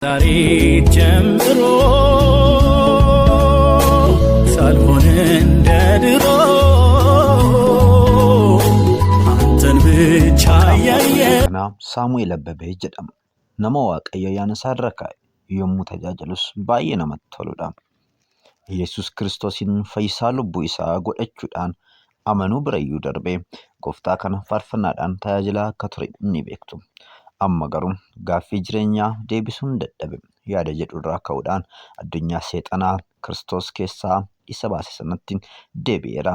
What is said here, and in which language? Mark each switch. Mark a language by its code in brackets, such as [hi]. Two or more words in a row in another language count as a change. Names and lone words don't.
[am] ዛሬ ጀምሮ ሳልሆን እንደ ድሮ አንተን ብቻ ያየ [om] ሳሙኤል አበበ jedhama nama waaqayyo yaana raka yommuu tajaajilus baay'ee namatti toludha. Yesus Kiristoosin fayyisaa lubbuu isaa godhachuudhaan amanuu birayyuu darbee gooftaa kana faarfannaadhaan tajaajilaa akka ture ni beektu. Amma garuu gaaffii jireenyaa deebisuun dadhabe yaada jedhurraa ka'uudhaan addunyaa seexanaa Kiristoos keessaa isa baase sanatti deebi'eera.